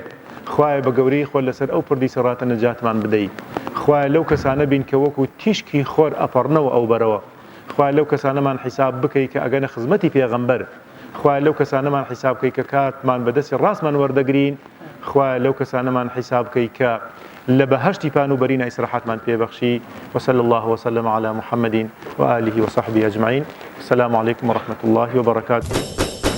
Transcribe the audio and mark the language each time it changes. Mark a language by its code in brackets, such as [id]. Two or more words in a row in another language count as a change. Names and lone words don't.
[ckb] خوای بە گەورەی خۆت لەسەر ئەو پردی سەڕاتە نەجاتمان بدەیت خوای لەو کەسانە بین کە وەکو تیشکی خۆر ئەپەڕنەوە ئەو بەرەوە خوای لەو کەسانەمان حیساب بکەی کە ئەگەنە خزمەتی پێغەمبەر خوای لەو کەسانەمان حیساب بکەی کە کاتمان بەدەستی ڕاستمان وەردەگرین خوای لەو کەسانەمان حیساب بکەی کە لە بەهەشتی پان و بەرینە ئیسراحەتمان پێبەخشی [ar] وصلى الله وسلم على محمد وآله وصحبه أجمعين السلام عليكم ورحمة الله وبركاته